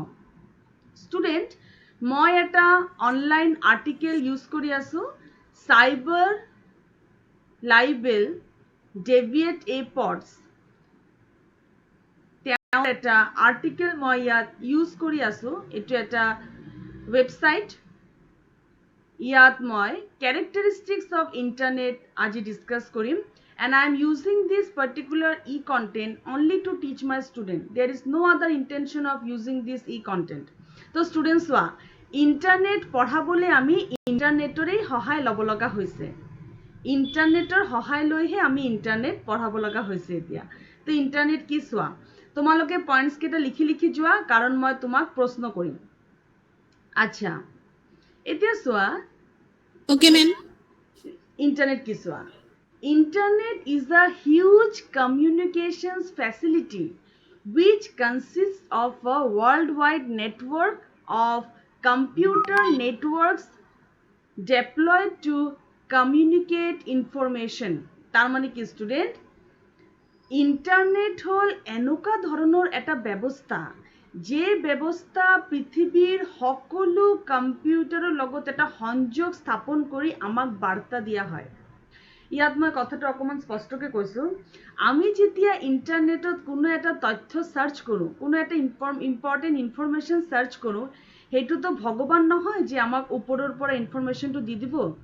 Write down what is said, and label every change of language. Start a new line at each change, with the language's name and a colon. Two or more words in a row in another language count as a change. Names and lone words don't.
Assamese: ষ্টুডেণ্ট, মই এটা
English: online article use
Assamese: কৰি আছো, চাইবাৰ লাইবেল ডেভিয়েট এ পডছ। তেওঁৰ এটা আৰ্টিকেল মই ইয়াত ইউজ কৰি আছো। এইটো এটা ৱেবছাইট। ইয়াত মই
English: characteristics of internet
Assamese: আজি ডিসকাস কৰিম,
English: and I am using this particular e-content only to teach my student. There is no other intention of using this e-content.
Assamese: তো students চোৱা, ইণ্টাৰনেট পঢ়াবলৈ আমি ইণ্টাৰনেটৰে সহায় ল'ব লগা হৈছে। ইণ্টাৰনেটৰ সহায় লৈহে আমি ইণ্টাৰনেট পঢ়াব লগা হৈছে এতিয়া। তো ইণ্টাৰনেট কি চোৱা, তোমালোকে পইণ্টছ কেইটা লিখি লিখি যোৱা কাৰণ মই তোমাক প্ৰশ্ন কৰিম। আচ্ছা, এতিয়া চোৱা,
English: Okay, ma'am.
Assamese: ইণ্টাৰনেট কি চোৱা।
English: Internet is a huge communications facility which consists of a worldwide network of computer networks deployed to communicate information.
Assamese: তার মানে কি স্টুডেন্ট, ইন্টারনেট হল এনেকুৱা ধৰণৰ এটা ব্যৱস্থা যে ব্যৱস্থা পৃথিৱীৰ সকলো কম্পিউটাৰৰ লগত এটা সংযোগ স্থাপন কৰি আমাক বাৰ্তা দিয়া হয়। ইয়াত মই কথাটো অকণমান স্পষ্টকৈ কৈছোঁ। আমি যেতিয়া ইণ্টাৰনেটত কোনো এটা তথ্য চাৰ্চ কৰোঁ, কোনো এটা
English: important information search
Assamese: কৰোঁ, সেইটোতো ভগৱান নহয় যে আমাক ওপৰৰ পৰা ইনফৰমেশ্যনটো দি দিব।